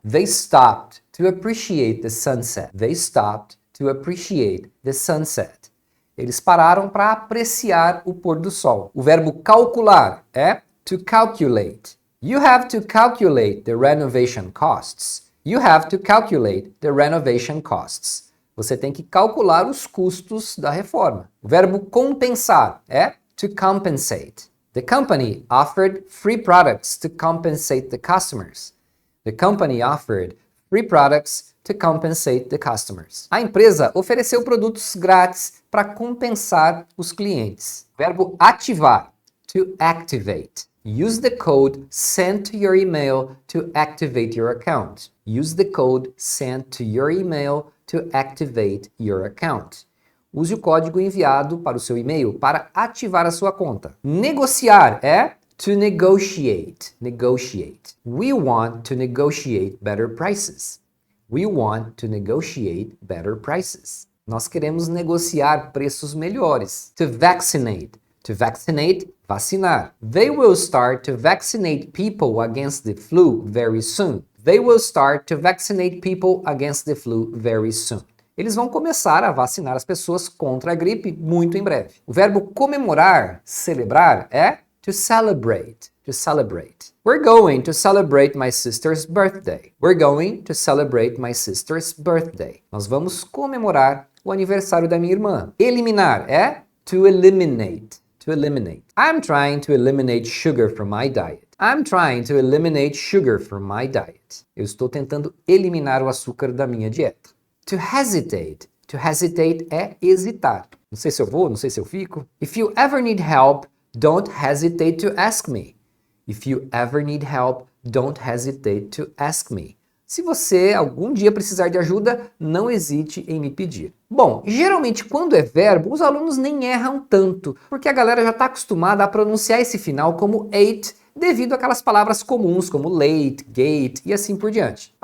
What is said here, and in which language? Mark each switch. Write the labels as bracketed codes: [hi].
[en] They stopped to appreciate the sunset. They stopped to appreciate the sunset. [pt] Eles pararam para apreciar o pôr do sol. O verbo calcular é to calculate. [en] You have to calculate the renovation costs. You have to calculate the renovation costs. [pt] Você tem que calcular os custos da reforma. O verbo compensar é to compensate. [en] The company offered free products to compensate the customers. The company offered free products to compensate the customers. [pt] A empresa ofereceu produtos grátis para compensar os clientes. Verbo ativar, to activate. [en] Use the code sent to your email to activate your account. Use the code sent to your email to activate your account. [pt] Use o código enviado para o seu e-mail para ativar a sua conta. Negociar é to negotiate. Negotiate. [en] We want to negotiate better prices. We want to negotiate better prices. [pt] Nós queremos negociar preços melhores. [en] To vaccinate. To vaccinate, vacinar. They will start to vaccinate people against the flu very soon. They will start to vaccinate people against the flu very soon. [pt] Eles vão começar a vacinar as pessoas contra a gripe muito em breve. O verbo comemorar, celebrar, é to celebrate. [en] To celebrate. We're going to celebrate my sister's birthday. We're going to celebrate my sister's birthday. [pt] Nós vamos comemorar o aniversário da minha irmã. Eliminar é to eliminate. [en] To eliminate. I'm trying to eliminate sugar from my diet. I'm trying to eliminate sugar from my diet. [pt] Eu estou tentando eliminar o açúcar da minha dieta. To hesitate. To hesitate é hesitar. Não sei se eu vou, não sei se eu fico. [en] If you ever need help, don't hesitate to ask me. If you ever need help, don't hesitate to ask me. [pt] Se você algum dia precisar de ajuda, não hesite em me pedir. Bom, geralmente quando é verbo, os alunos nem erram tanto, porque a galera já está acostumada a pronunciar esse final como ate, devido àquelas palavras comuns como late, gate e assim por diante.